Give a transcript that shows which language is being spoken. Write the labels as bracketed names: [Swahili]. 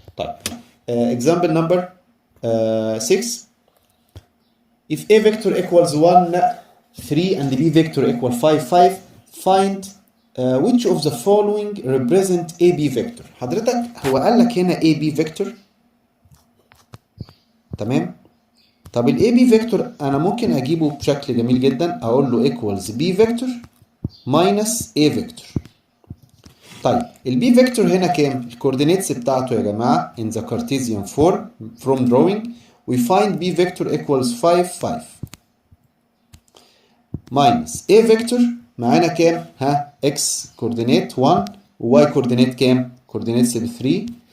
[English] طيب example number 6. if a vector equals 1 3 and b vector equal 5 5 find which of the following represent AB vector. [Arabic] حضرتك هو قال لك هنا AB vector. تمام. طب ال AB vector انا ممكن اجيبه بشكل جميل جدا. اقول له [English] equals B vector minus A vector. طيب ال B vector [Arabic] هنا كام؟ الكوردينيتس بتاعته يا جماعه [English] in the Cartesian form from drawing we find B vector equals 5 5 minus A vector [Arabic] معانا كام؟ [English] x coordinate 1 و y coordinate كام؟ coordinates ب 3.